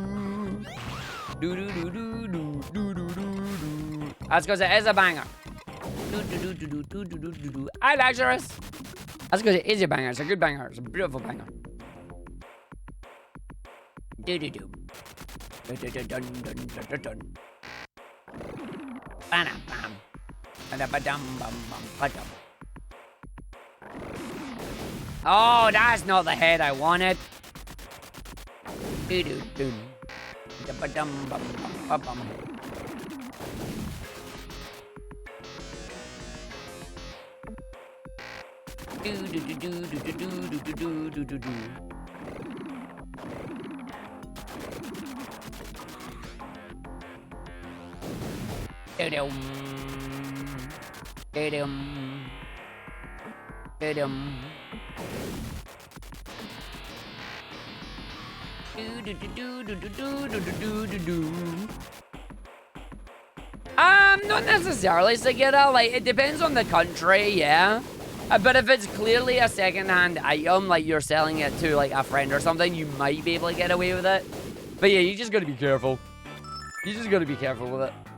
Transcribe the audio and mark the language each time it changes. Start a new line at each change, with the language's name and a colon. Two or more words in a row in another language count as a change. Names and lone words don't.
English: Do do do do do do do do. That's because it is a banger. Do do do do do do do do do. Hi, Lazarus. That's because it is a banger. It's a good banger. It's a beautiful banger. Do do do. Dun dun dun dun dun dun. Bam bam. Ba-da-ba-dum bum bum ba-dum. Oh, that's not the head I wanted. Do do do. Ba-dum bum bum ba-bum. Do do do do do do do do do do do. Do-dum. Do-dum. Do-dum. Do-do-do-do-do-do-do-do-do-do. Not necessarily, Sagita. Like, it depends on the country, yeah. But if it's clearly a second-hand item, like you're selling it to, like, a friend or something, you might be able to get away with it. But yeah, you just gotta be careful. You just gotta be careful with it.